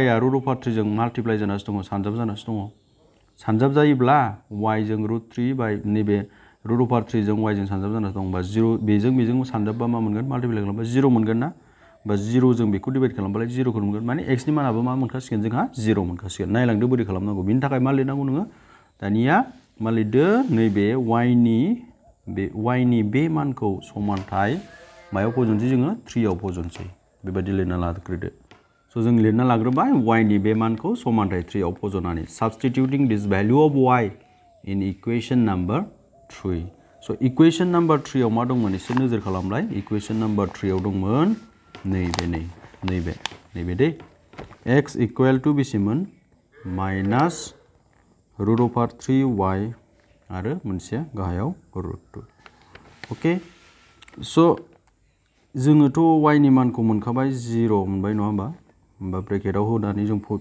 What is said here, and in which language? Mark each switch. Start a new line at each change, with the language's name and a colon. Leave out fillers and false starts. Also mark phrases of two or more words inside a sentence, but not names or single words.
Bodo: आ √3 जों माल्टिप्लाइ जानासो दङ सानजाब जानासो दङ सानजाब जायोब्ला y जों √3 नैबे √3 जों y जों सानजाब जानासो दं होमबा 0 बेजों सानजाबबा मा मोनगोन माल्टिप्लाइ खालामबा 0 मोनगोन ना होमबा 0 जों बेखौ डिभाइड खालामबालाय 0 खौ मोनगोन माने x नि मानाबो मा मोनखासिगोन जोंहा 0 मोनखासिगोन नायलांदो बोरै खालामनांगौ बिनि थाखाय मा लिरनांगौ नोङो दानिया मा लिरदो नैबे y नि बे मानखौ समानथाय मायाव फजनसै जोङो 3 आव फजनसै बेबायदि लिरना लाग्रोदो स' जों लिरना लाग्रोबाय y नि बे मानखौ समानथाय 3 आव फजनानै
English: substituting this value of y in equation number 3
Bodo: स'
English: equation number 3
Bodo: आव मा दंमोन एसे नोजोर खालामलाय
English: equation number 3
Bodo: आव दंमोन नैबे दे x = बेसेमोन -√3y आरो मोनसेया गाहायाव √2 अके स' जोङोथ' y नि मानखौ मोनखाबाय 0 मोनबाय नङा होमबा ब्रेकेटाव होनानै जों पुट